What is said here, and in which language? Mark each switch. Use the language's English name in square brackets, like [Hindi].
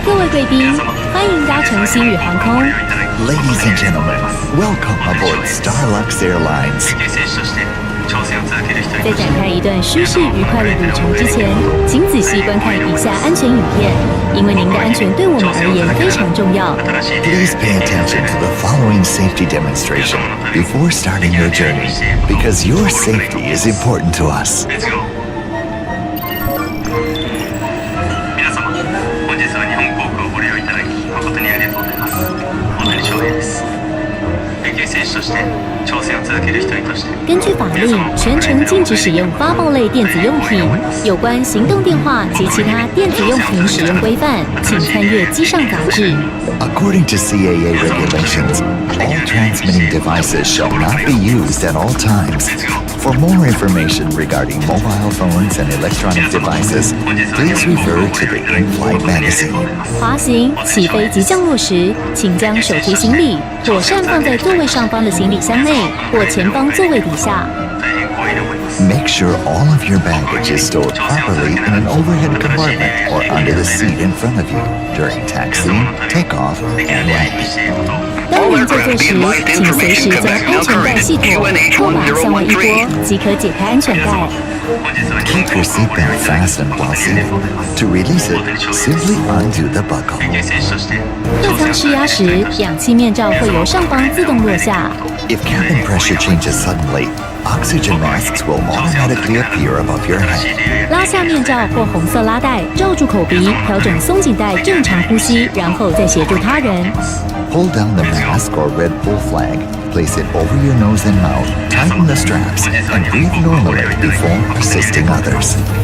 [Chinese] 贵宾，欢迎搭乘星宇航空。 [English] Ladies and gentlemen, welcome aboard Starlux Airlines. [Chinese] 在展开一段舒适愉快的旅程之前，请仔细观看以下安全影片，因为您的安全对我们而言非常重要。 [English] Please pay attention to the following safety demonstration before starting your journey, because your safety is important to us. [Japanese] 皆様、本日は日本航空をご利用いただき誠にありがとうございます。大谷翔平です。野球選手として挑戦を続ける一人として。 [Chinese] 根据法令，全程禁止使用发报类电子用品。有关行动电话及其他电子用品使用规范，请参阅机上杂志。 [English] According to CAA regulations, all transmitting devices shall not be used at all times. For more information regarding mobile phones and electronic devices, please refer to the in-flight magazine. [Chinese] 滑行、起飞及降落时，请将手提行李妥善放在座位上方的行李箱内或前方座位底下。 [English] Make sure all of your baggage is stored properly in an overhead compartment or under the seat in front of you during taxiing, takeoff, and landing. [Chinese] 当您就座时，请随时将安全带系妥，拖把向外一拨，即可解开安全带。 [English] Keep your seatbelt fastened while seated. To release it, simply undo the buckle. [Chinese] 客舱施压时，氧气面罩会由上方自动落下。 [English] If cabin pressure changes suddenly, oxygen masks will automatically appear above your head. [Chinese] 拉下面罩或红色拉带，罩住口鼻，调整松紧带，正常呼吸，然后再协助他人。 [English] Pull down the mask or red pull flag, place it over your nose and mouth, tighten the straps, and breathe normally before assisting others.